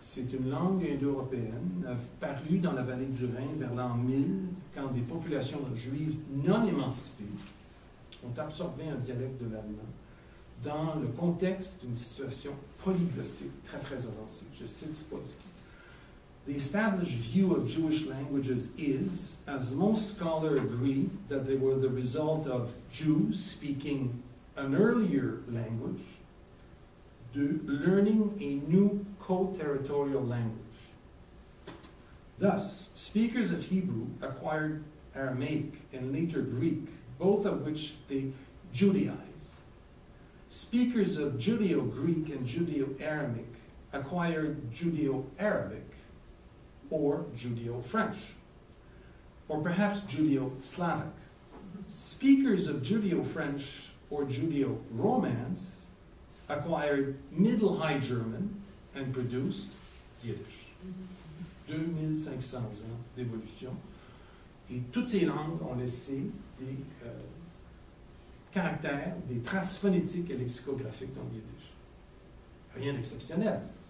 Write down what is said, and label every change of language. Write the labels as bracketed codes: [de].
[fr] C'est une langue indo-européenne apparue dans la vallée du Rhin vers l'an 1000, quand des populations juives non émancipées ont absorbé un dialecte de l'allemand dans le contexte d'une situation polyglossique très très avancée. Je cite Spolsky. [en] The established view of Jewish languages is, as most scholars agree, that they were the result of Jews speaking an earlier language, learning a new co-territorial language. Thus, speakers of Hebrew acquired Aramaic and later Greek, both of which they Judaized. Speakers of Judeo-Greek and Judeo-Aramic acquired Judeo-Arabic, or Judeo-French, or perhaps Judeo-Slavic. Speakers of Judeo-French or Judeo-Romance acquired Middle High German and produced Yiddish. [fr] 2500 ans d'évolution. Et toutes ces langues ont laissé des caractères, des traces phonétiques et lexicographiques dans le Yiddish. Rien d'exceptionnel.